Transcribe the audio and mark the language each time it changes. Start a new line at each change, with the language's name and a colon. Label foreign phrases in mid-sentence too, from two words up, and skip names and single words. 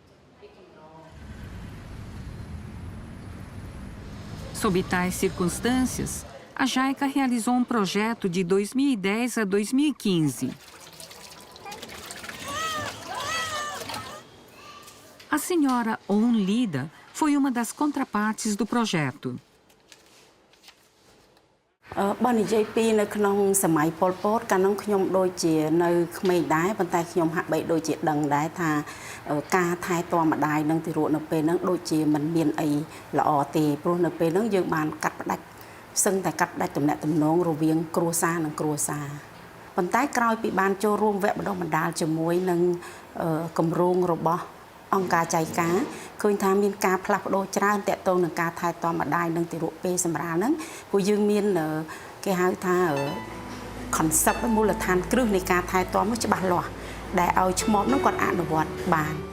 Portuguese: Sob tais circunstâncias, a JICA realizou um projeto de 2010 a 2015. A senhora Oun Lida foi uma das contrapartes do projeto.
Khmer: បើនិយាយពីនៅក្នុងសម័យប៉ុលពតកាលនោះខ្ញុំដូចជានៅក្មេងដែរប៉ុន្តែខ្ញុំហាក់បីដូចជាដឹងដែរថាការថែទាំម្ដាយ នឹងទារកនៅពេលហ្នឹងដូចជាមិនមានអីល្អទេព្រោះនៅពេលហ្នឹងយើងបានកាត់ផ្ដាច់សឹងតែកាត់ផ្ដាច់ទំនាក់ទំនងរវាងគ្រួសារនិងគ្រួសារប៉ុន្តែក្រោយពីបានចូលរួមវគ្គបណ្ដុះបណ្ដាលជាមួយនឹងគម្រោងរបស់អង្គការចៃការឃើញថាមានការផ្លាស់ប្ដូរច្រើនតាក់ទងនឹងការថែទាំម្ដាយនិងទារកពេលសម្រាលហ្នឹងព្រោះយើងមានគេហៅថា concept មូលដ្ឋានគ្រឹះនៃការថែទាំនោះច្បាស់លាស់ដែលឲ្យឈ្មោះនោះគាត់អនុវត្តបាន